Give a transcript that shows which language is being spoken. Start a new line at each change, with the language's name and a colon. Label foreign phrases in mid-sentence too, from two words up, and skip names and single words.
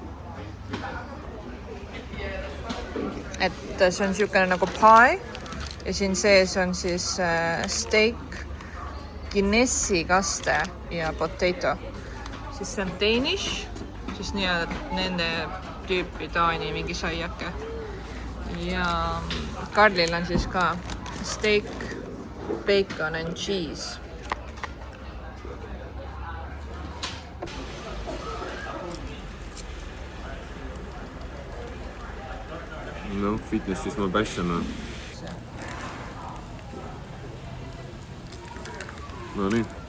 Estonian: Et see on siukene nagu pie ja siin sees on siis steak, Guinessi kaste ja potato. Siis see on Danish, siis nende tüüpi Taani mingi saiake. Ja Karlil on siis ka
English: steak, bacon and cheese. No, fitness is my passion.
Estonian: No nii.